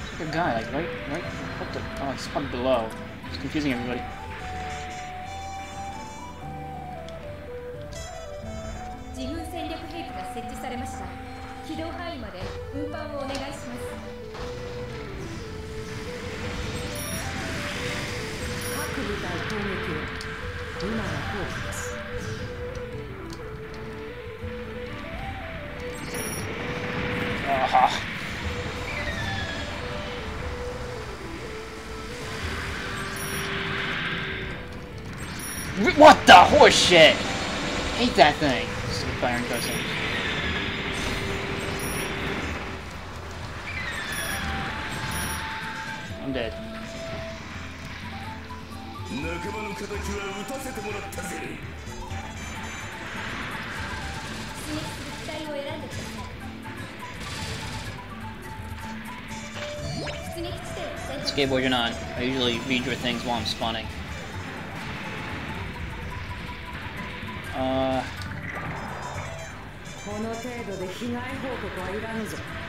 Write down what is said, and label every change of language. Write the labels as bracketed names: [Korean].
[English] Guy, like right, what the? Oh, he's spun below. It's confusing everybody. [Japanese] 自分戦略兵器が設置されました。機動範囲まで運搬をお願いします。各部隊攻撃を。今が好機です。 [English] What the horse shit? Hate that thing. Stupid firing person. I'm dead. [Japanese] 仲間の敵は撃たせてもらったぜ。出撃する機体を選んでください。出撃地点を選択。 [English] Skateboard, you're not. I usually read your things while I'm spawning. [Japanese] この程度で被害報告はいらぬぞ。